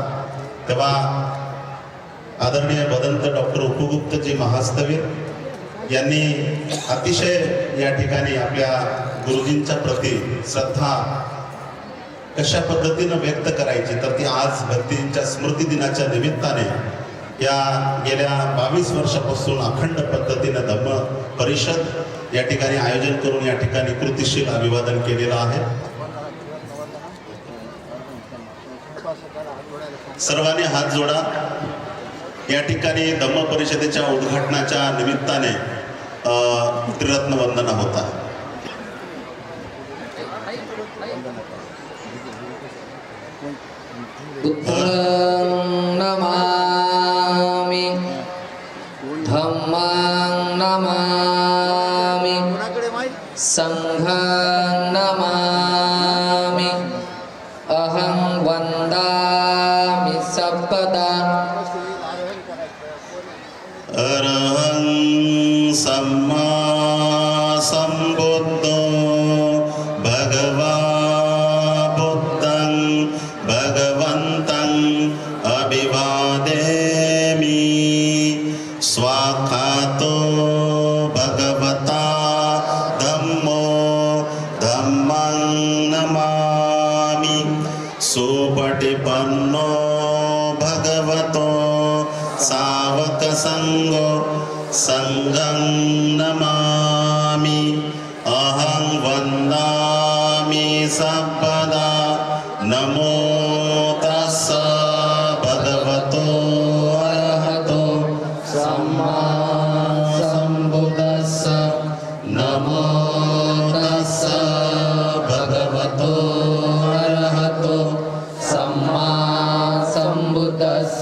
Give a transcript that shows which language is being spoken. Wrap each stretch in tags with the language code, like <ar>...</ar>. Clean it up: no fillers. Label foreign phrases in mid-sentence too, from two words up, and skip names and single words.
<mr>तेव्हा आदरणीय भदंत डॉक्टर उपगुप्तजी महास्तवीर यांनी अतिशय या ठिकाणी आपल्या गुरुजींच्या प्रती श्रद्धा कशा पद्धतीनं व्यक्त करायची तर ती आज भक्तींच्या स्मृती दिनाच्या निमित्ताने या गेल्या 22 वर्षापासून अखंड पद्धतीनं धम्म परिषद या ठिकाणी आयोजन करून या ठिकाणी कृतिशील अभिवादन केलेलं आहे। सर्वांनी हात जोडा। या ठिकाणी धम्म परिषदेच्या उद्घाटनाच्या निमित्ताने त्रिरत्न वंदना होता।</mr> <pi>बुद्धं नमामि, धम्मं नमामि, संघं नमामि, अहं वन्दामि सर्वदा। अरहं सम्मा सम्बुद्धो भगवा बुद्धं भगवन्तं अभिवादेमि। स्वाखातो भगवता धम्मो धम्मं नमामि। सुपटिपन्नो भगवतो सावक संघो संघं नमामि। अहं वन्दामि सर्वदा। नमो तस्स भगवतो अरहतो सम्मा सम्बुद्धस्स। नमो तस्स भगवतो अरहतो सम्मा सम्बुद्धस्स।</pi>